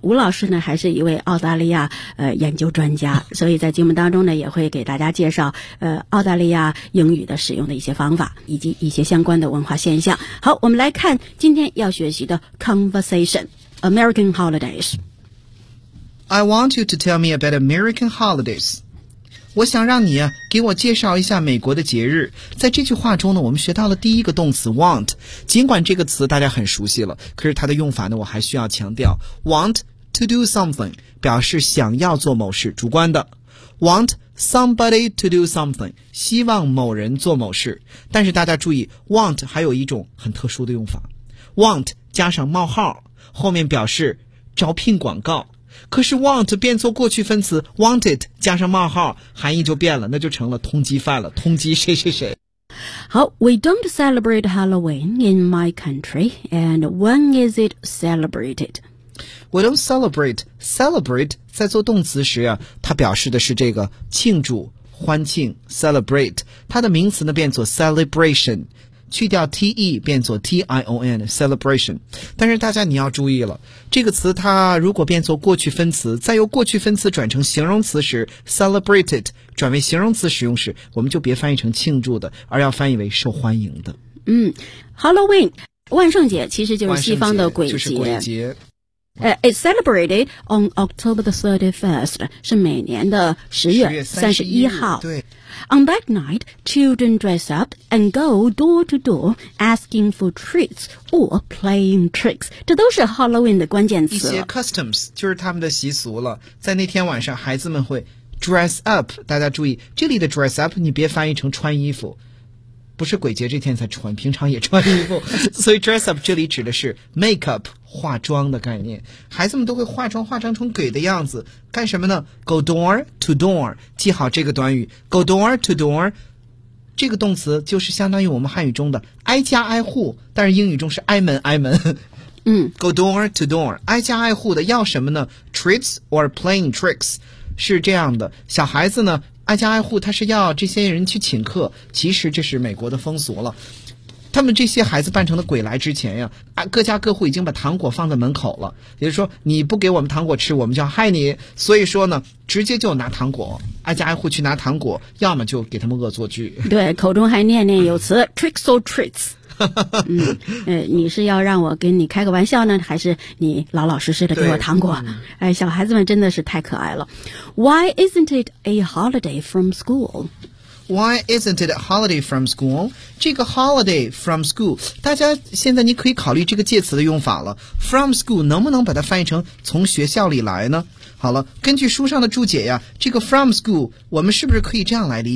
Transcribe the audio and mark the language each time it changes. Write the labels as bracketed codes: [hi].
[zh] 吴老师呢还是一位澳大利亚研究专家，所以在节目当中呢也会给大家介绍澳大利亚英语的使用的一些方法以及一些相关的文化现象。好，我们来看今天要学习的 [en] conversation American holidays。 I want you to tell me about American holidays。 [zh] 我想让你给我介绍一下美国的节日。在这句话中呢我们学到了第一个动词 want， 尽管这个词大家很熟悉了，可是它的用法呢我还需要强调。 [en] want to do something [zh] 表示想要做某事，主观的。 [en] wantSomebody to do something， [zh] 希望某人做某事。但是大家注意 want 还有一种很特殊的用法， want 加上冒号后面表示招聘广告，可是 want 变作过去分词 wanted 加上冒号含义就变了，那就成了通缉犯了，通缉谁谁谁。 [en] 好， We don't celebrate Halloween in my country and when is it celebrated？ We don't celebrate. [zh] Celebrate 在做动词时啊，它表示的是这个庆祝、欢庆。 Celebrate 它的名词呢变作 celebration， 去掉 te 变作 tion celebration。但是大家你要注意了，这个词它如果变作过去分词，再由过去分词转成形容词时 ，celebrated 转为形容词使用时，我们就别翻译成庆祝的，而要翻译为受欢迎的。嗯 ，Halloween 万圣节其实就是西方的鬼节。就是鬼节。 [en] It's celebrated on October the 31st, [zh] 是每年的10 月 31号。对。 [en] On that night, children dress up and go door to door asking for treats or playing tricks. [zh] 这都是 Halloween 的关键词。一些 customs, 就是他们的习俗了。在那天晚上孩子们会 dress up, 大家注意这里的 dress up, 你别翻译成穿衣服。不是鬼节这天才穿，平常也穿衣服。所以 dress up 这里指的是 makeup, 化妆的概念。孩子们都会化妆，化妆成鬼的样子。干什么呢？ [en] go door to door, [zh] 记好这个短语。 [en] go door to door, [zh] 这个动词就是相当于我们汉语中的挨家挨户，但是英语中是挨门挨门。 [en] go door to door, [zh] 挨家挨户的要什么呢？ [en] treats or playing tricks, [zh] 是这样的。小孩子呢挨家挨户他是要这些人去请客，其实这是美国的风俗了。他们这些孩子扮成的鬼来之前呀，各家各户已经把糖果放在门口了，也就是说你不给我们糖果吃我们就要害你，所以说呢直接就拿糖果，挨家挨户去拿糖果，要么就给他们恶作剧。对，口中还念念有词 [en] tricks or treats。 [zh] 你是要让我跟你开个玩笑呢，还是你老老实实的给我糖果？哎，小孩子们真的是太可爱了。 [en] Why isn't it a holiday from school? Why isn't it a holiday from school? [zh] 这个 [en] holiday from school， [zh] 大家现在你可以考虑这个介词的用法了。 [en] From school [zh] 能不能把它翻译成从学校里来呢？好了，根据书上的注解呀，这个 [en] from school [zh] 我们是不是可以这样来理解？